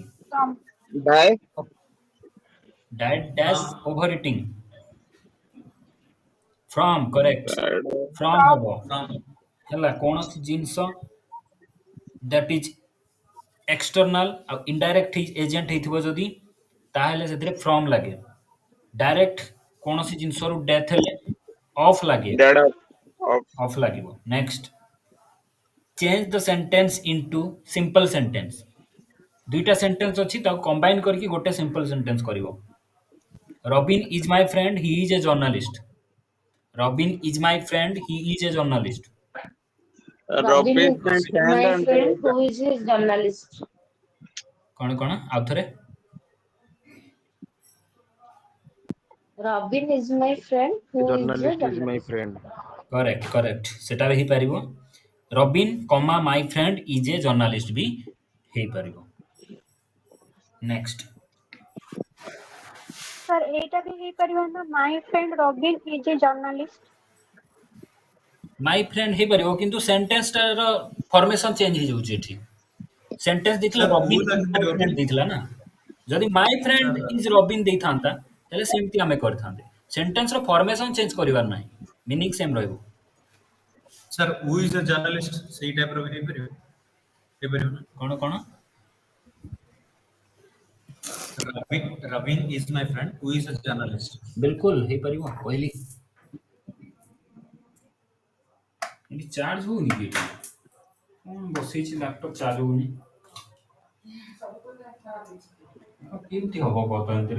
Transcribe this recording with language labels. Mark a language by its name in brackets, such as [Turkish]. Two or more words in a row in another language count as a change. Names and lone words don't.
[English] From. Die. Died dash From. overeating. From, correct. From From. [Odia] ହବ [English] From. [Odia] ହେଲା କୌଣସି ଜିନିଷ [English] that is external [Odia] ଆଉ [English] indirect agent [Odia] ହେଇଥିବ ଯଦି ତାହେଲେ ସେଥିରେ from ଲାଗେ। ଡାଇରେକ୍ଟ କୌଣସି ଜିନିଷରୁ ଡେଥ୍ ହେଲେ ଅଫ୍ ଲାଗେ, [English] Dead of. [Odia] ଅଫ୍ ଲାଗିବ। [English] Next, change the sentence into simple sentence. [Odia] ଦୁଇଟା ସେଣ୍ଟେନ୍ସ ଅଛି ତାକୁ କମ୍ବାଇନ୍ କରିକି ଗୋଟେ [English] simple sentence [Odia] କରିବ। [English] Robin is my friend, he is a journalist. Robin is my friend. He is a journalist. Robin Robin is my is friend my and friend who is a journalist. [Odia] କଣ ଆଉ ଥରେ? [English] Robin is my friend who is a journalist is my journalist. friend. [Odia] କରେକ୍ଟ ସେଟା ବି ହେଇପାରିବ। [English] Robin comma my friend is a journalist [Odia] ବି ହେଇପାରିବ। ନେକ୍ସଟ ସାର୍ ଏଇଟା ବି ହେଇପାରିବ ନା [English] My friend Robin is a journalist. my friend [Odia] ହେଇପାରିବ କିନ୍ତୁ ସେଣ୍ଟେନ୍ସଟାର [English] formation change [Odia] ହେଇଯାଉଛି ଏଠି। ସେଣ୍ଟେନ୍ସ ଦେଇଥିଲା [English] Sir, who ରବିନ୍ is is my actually ଫ୍ରେଣ୍ଡ Robin? [Odia] ଦେଇଥିଲା ନା। ଯଦି [English] my friend Sir, is Robin [Odia] ଦେଇଥାନ୍ତା ତାହେଲେ ସେମିତି ଆମେ କରିଥାନ୍ତେ। ସେଣ୍ଟେନ୍ସର [English] formation change [Odia] କରିବାର ନାହିଁ, [English] meaning same [Odia] ରହିବ। [English] sir, who is a journalist? [Odia] ସେଇ type ର ବି ହେଇପାରିବ ନା? କଣ [English] Robin is my friend who is a journalist. [Odia] ବିଲକୁଲ ହେଇପାରିବ କହିଲି। ଏଠି ଚାର୍ଜ ହଉନି କି ଏଠି? କଣ ବସେଇଛି [English] laptop charge [Odia] ହଉନି। କେମିତି ହବ କହ ତ ଏଥିରେ?